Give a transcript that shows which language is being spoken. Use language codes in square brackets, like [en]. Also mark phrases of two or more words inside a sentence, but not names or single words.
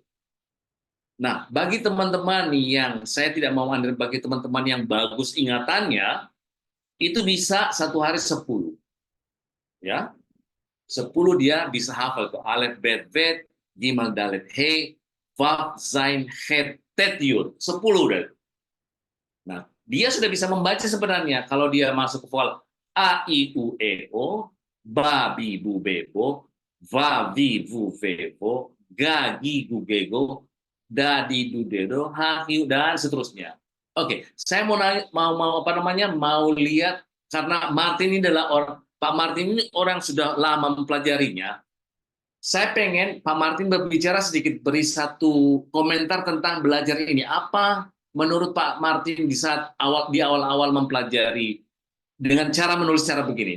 [id] Nah, bagi teman-teman yang saya tidak mau bagi teman-teman yang bagus ingatannya, itu bisa 1 hari 10. Ya. 10 dia bisa hafal tuh. [he] Alef, bet, vet, gimal, dalet, he, vav, zain, het, tet, yud. [id] 10 udah. Nah, dia sudah bisa membaca sebenarnya kalau dia masuk ke vokal a, i, u, e, o, ba, bi, bu, be, bo, va, vi, vu, ve, vo, ga, gi, gu, ge, go, da, di, du, de, do, ha, hi, dan seterusnya. Oke, saya mau nanya, mau apa namanya? Mau lihat karena Martin ini adalah orang Pak Martin ini orang sudah lama mempelajarinya. Saya pengen Pak Martin berbicara sedikit, beri satu komentar tentang belajar ini. Apa menurut Pak Martin di saat di awal-awal mempelajari dengan cara menulis cara begini?